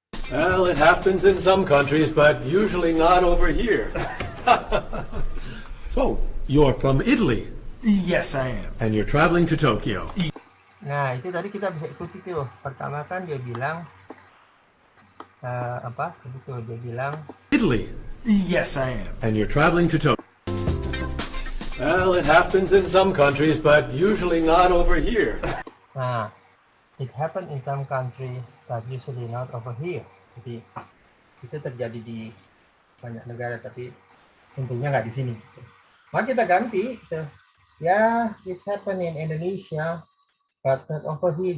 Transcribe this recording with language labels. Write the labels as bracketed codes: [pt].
[en] Well, it happens in some countries, but usually not over here. So, you're from Italy, Yes, I am. and you're traveling to Tokyo. [id] Nah, itu tadi kita bisa ikuti tuh. Pertama kan dia bilang apa? Itu dia bilang [en] Italy, Yes, I am. and you're traveling to Tokyo. Well, it happens in some countries, but usually not over here. nah, it happen in some country but usually not over here. [id] Jadi itu terjadi di banyak negara tapi tentunya nggak di sini. Maka kita ganti gitu. [en] Ya, it happen in Indonesia but not over here.